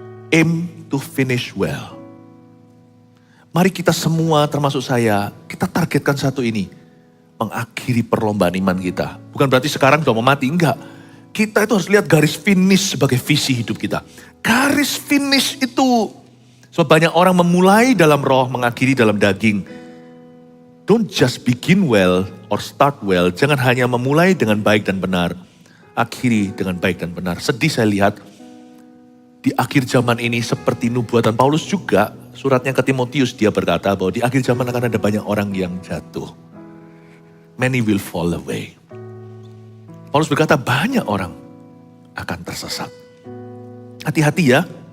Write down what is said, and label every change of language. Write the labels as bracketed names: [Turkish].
[English] Aim to finish well. [Indonesian] Mari kita semua, termasuk saya, kita targetkan satu ini. Mengakhiri perlombaan iman kita. Bukan berarti sekarang sudah mau mati, enggak. Kita itu harus lihat garis finish sebagai visi hidup kita. Garis finish itu So banyak orang memulai dalam roh, mengakhiri dalam daging. [English] Don't just begin well or start well. [Indonesian] Jangan hanya memulai dengan baik dan benar, akhiri dengan baik dan benar. Sedih saya lihat di akhir zaman ini seperti nubuatan Paulus juga, suratnya ke Timotius dia berkata bahwa di akhir zaman akan ada banyak orang yang jatuh. [English] Many will fall away. [Indonesian] Paulus berkata banyak orang akan tersesat. Hati-hati ya.